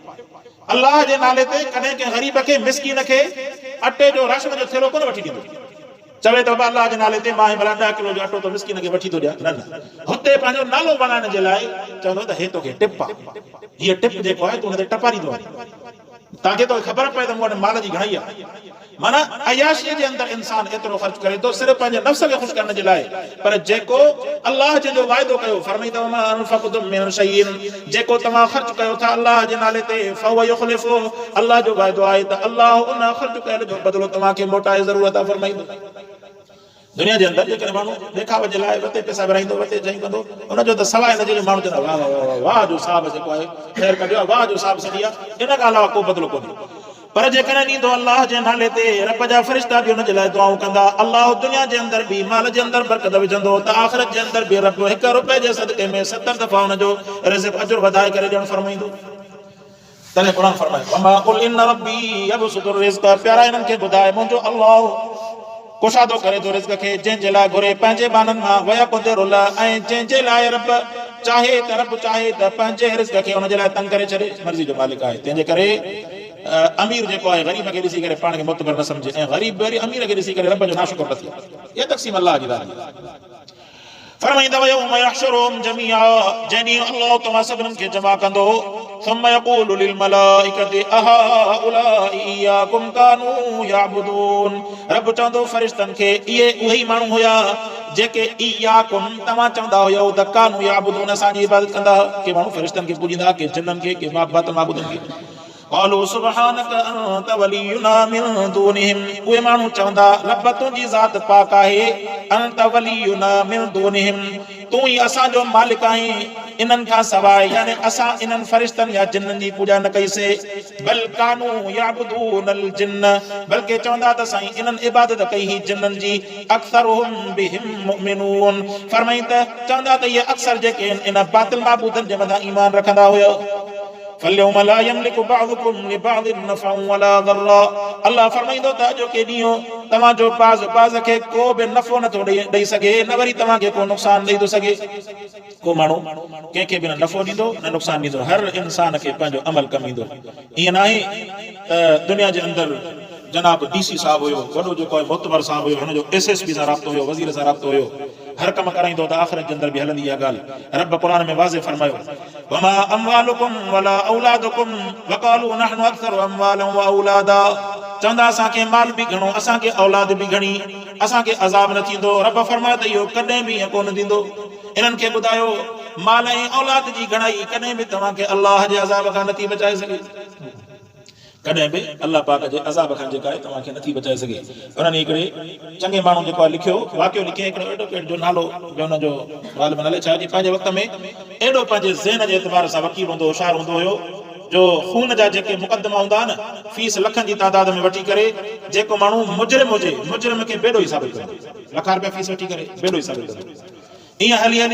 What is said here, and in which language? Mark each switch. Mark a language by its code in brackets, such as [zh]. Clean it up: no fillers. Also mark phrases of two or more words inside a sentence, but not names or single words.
[sd] अलाह जे नाले ते कॾहिं कंहिं ग़रीब खे मिसकीन खे अटे जो राशन जो थेलो कोन वठी ॾींदो, चवे त बाबा अलाह जे नाले ते मां भला 10 किलो जो अटो तो मिसकीन खे वठी थो ॾियां, न न, हुते पंहिंजो नालो बनाइण जे लाइ चवंदो त हे तोखे टिप आहे, हीअ टिप जेको आहे तूं हुन ते टपारींदो आहे, ताकि तोखे ख़बर पए त मूं वटि माल जी घणाई आहे। माना अयाशीअ जे अंदरि इंसान एतिरो ख़र्च करे थो सिर्फ़ु पंहिंजे नफ़्स खे ख़ुशि करण जे लाइ, पर जेको अल्लाह जंहिंजो वाइदो कयो फरमाईंदो [ar] ما أنفقتم من شيء, [sd] जेको तव्हां ख़र्च कयो था अल्लाह जे नाले ते [ar] فهو يخلف, [sd] अल्लाह जो वाइदो आहे त अल्लाह उन ख़र्च कयल जो बदिलो तव्हांखे मोटाए ज़रूर अता फरमाईंदो। दुनिया जे अंदरि जेकॾहिं माण्हू ॾेखावे जे लाइ वते पैसा विराईंदो, वते चई कंदो, उनजो त सवाइ न, जेके माण्हू चवंदा वाह वाह वाह जो साहब जेको आहे ख़ैर कढियो आहे, वाह जो साहब सॼी आहे, इन खां अलावा को बदिलो कोन्हे। पर जेकॾहिं ॾींदो अल्लाह जे नाले ते, रब जा फ़रिश्ता बि हुन जे लाइ दुआऊं कंदा, अल्लाह दुनिया जे अंदरि बि माल जे अंदरि बरकत विझंदो, त आख़िरत जे अंदरि बि रब 1 रुपए जे सदक़े में 70 दफ़ा हुनजो रिज़्क़ अजुर वधाए करे ॾियणु फरमाईंदो। तॾहिं क़ुर फरमाए [ar] وما قل إن ربي يبسط رزق, [sd] प्यारा इन्हनि खे ॿुधाए मुंहिंजो अल्लाह कुशादो करे थो रिज़्क़ खे जंहिंजे लाइ घुरे पंहिंजे बाननि मां [ar] ويقدر له [sd] ऐं जंहिंजे लाइ रब चाहे त पंहिंजे रिज़्क़ खे हुनजे लाइ तंग करे छॾे मर्ज़ी जो मालिक आहे तंहिंजे करे अमीर जेको आहे ग़रीब खे ॾिसी करे पाण खे मुतबर न सम्झे ऐं ग़रीब वरी अमीर खे ॾिसी करे रब जो नाशुक्र न थिए इहा तक़सीम अल्लाह जी ॻाल्हि फरमाईंदव [ar] يوم يحشرهم جميعا [sd] जंहिं ॾींहुं अल्लाह तव्हां सभिनीनि खे जमा कंदो [ar] ثم يقول للملائكة أهؤلاء إياكم كانوا يعبدون [sd] रब चवंदो फरिश्तनि खे इहे उहे ई माण्हू हुया जेके इयाकुम तव्हां चवंदा हुयो त [ar] كانوا يعبدون [sd] असांजी इबादत कंदा के माण्हू फरिश्तनि खे पूॼींदा के जिन्ननि खे के माबूदनि खे [ar] قالوا سبحانك انت ولينا من دونهم [sd] उहे माण्हू चवंदा रब तुंहिंजी ज़ात पाक आहे [ar] انت ولينا من دونهم [sd] तूं ई असांजो मालिक आहीं इन्हनि खां सवाइ यानी असां इन्हनि फरिश्तनि या जिन्ननि जी पूॼा न कईसीं [ar] بل كانوا يعبدون الجن [sd] बल्कि चवंदा त साईं इन्हनि इबादत कई ही जिन्ननि जी [ar] أكثرهم بهم مؤمنون [sd] फरमाईं त चवंदा त इहे अक्सर जेके इन बातिल माबूदनि जे मथां ईमान रखंदा हुया [ar] فاليوم لا يملك بعضكم لبعض نفعا ولا ضرا [sd] الله फरमाईंदो त अॼो के ॾींहुं तव्हांजो बाज़ खे को बि नफ़ो नथो ॾेई सघे न वरी तव्हांखे को नुक़सान ॾेई थो सघे को माण्हू कंहिंखे बि न नफ़ो ॾींदो न नुक़सान ॾींदो हर इंसान खे पंहिंजो अमल कमु ईंदो ईअं न आहे त दुनिया जे अंदरि जनाब DC साहब हुयो वॾो जेको आहे मोतबर साहब हुयो हुनजो SSP सां राब्तो हुयो वज़ीर सां राब्तो हुयो हर कम कराईंदो त आख़िरत जे अंदरि बि हलंदी इहा ॻाल्हि रब क़ुर में वाज़े फरमायो [ar] وما أموالكم ولا أولادكم وقالوا نحن أكثر أموالا و أولادا [sd] चवंदा असांखे माल बि घणो असांखे औलाद बि घणी असांखे अज़ाब न थींदो रब फरमायो त इहो कॾहिं बि ईअं कोन थींदो इन्हनि खे ॿुधायो माल ऐं औलाद जी घणाई कॾहिं बि तव्हांखे अलाह जे अज़ाब खां नथी बचाए सघे कॾहिं बि अलाह पाक जे अज़ाब खां जेका आहे तव्हांखे नथी बचाए सघे उन्हनि हिकिड़े चङे माण्हू जेको आहे लिखियो वाक़ियो लिखियो हिकिड़ो एडवोकेट जो नालो हुनजो ॻाल्हि में नाले छा पंहिंजे वक़्त में एॾो पंहिंजे ज़हन जे एतबार सां वकील हूंदो होशियार हूंदो हुयो जो खून जा जेके मुक़दमा हूंदा न फीस लखनि जी तादाद में वठी करे जेको माण्हू मुजरिम हुजे मुजरिम खे बेॾो ई साबित कंदो लखा रुपया फीस वठी करे बेॾो ई साबित कंदो ईअं हली हली